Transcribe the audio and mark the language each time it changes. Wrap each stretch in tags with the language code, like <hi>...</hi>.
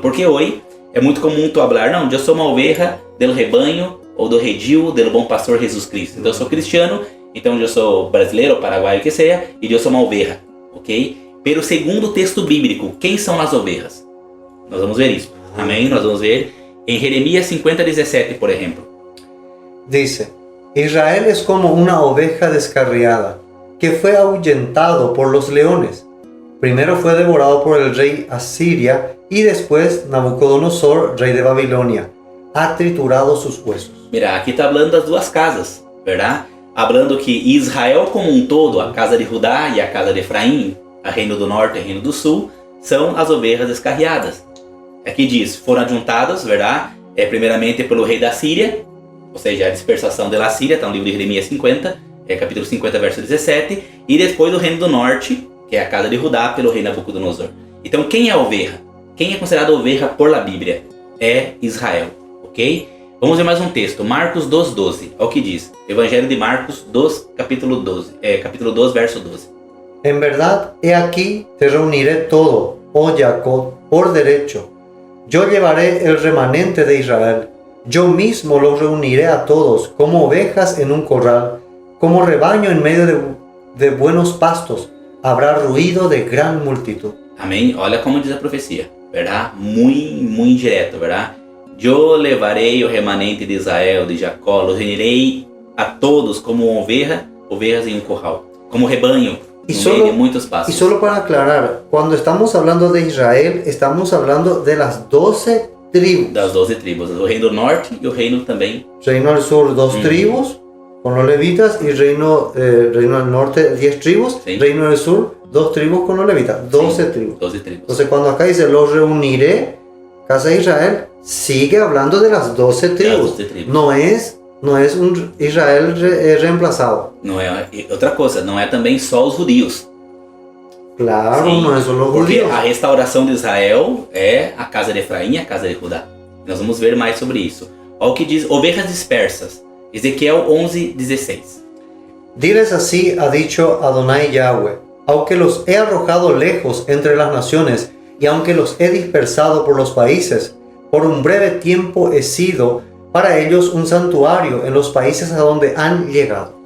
<pt>Porque hoje é muito comum tu falar, não, eu sou uma oveja do rebanho ou do redil do bom pastor Jesus Cristo. Então eu sou cristiano, então eu sou brasileiro, paraguaio, que seja, e eu sou uma oveja, ok? Pero segundo o texto bíblico, quem são as ovejas? Nós vamos ver isso, amém? Nós vamos ver em Jeremias 50:17, por exemplo.</pt> <es>Dice, Israel es como una oveja descarriada, que fue ahuyentado por los leones. Primero fue devorado por el rey Asiria y después Nabucodonosor, rey de Babilonia, ha triturado sus huesos.</es> <pt>Mira, aqui está falando das duas casas, verdade?</pt> <es>Hablando que</es> <pt>Israel como um todo, a casa de Judá e a casa de Efraim, a reino do norte e a reino do sul, são as ovelhas descarriadas. Aqui diz, foram adjuntadas, verdade? Primeiramente pelo rei da Síria, ou seja, a dispersação da Síria, está no livro de Jeremias 50, capítulo 50, verso 17, e depois do reino do norte, que é a casa de Judá, pelo rei Nabucodonosor. Então, quem é a oveja? Quem é considerado oveja</pt> <es>por la</es> <pt>Bíblia? É Israel, ok? Vamos ver mais um texto, Marcos 2:12, olha o que diz. Evangelho de Marcos 2, capítulo 2, verso 12.</pt> <es>En verdad, he aquí te reuniré todo, oh Jacob, por derecho. Yo llevaré el remanente de Israel. Yo mismo los reuniré a todos, como ovejas en un corral, como rebaño en medio de buenos pastos. Habrá ruido de gran multitud.</es> <pt>Amém? Olha como diz a profecia, verdade? Muito direto, verdade? Eu levarei o remanente de Israel, de Jacó, los reunirei a todos como ovejas em um corral, como rebanho. De muitos pastos.</pt> <es>Y solo para aclarar, cuando estamos hablando de Israel, estamos hablando de las 12 tribus.</es> <pt>Das 12 tribos, o reino do norte e o reino também.</pt> <es>Reino del sur, 2 tribus, con los levitas, y reino del norte, 10 tribus. Sí. Reino del sur, 2 tribus con los levitas, 12 tribus. 12 tribus. Entonces cuando acá dice, los reuniré, casa de Israel, sigue hablando de las 12 tribus. Las 12 tribus.</es> <pt>Não é um Israel reemplazado. Não é outra coisa, não é também só os judeus. Claro, sim, não é só os porque judeus. A restauração de Israel é a casa de Efraim e a casa de Judá. Nós vamos ver mais sobre isso. Olha o que diz, ovelhas dispersas. Ezequiel 11:16.</pt> <es>Diles así ha dicho Adonai Yahweh, aunque los he arrojado lejos entre las naciones y aunque los he dispersado por los países, por un breve tiempo he sido para ellos un santuario en los países a donde han llegado.</es>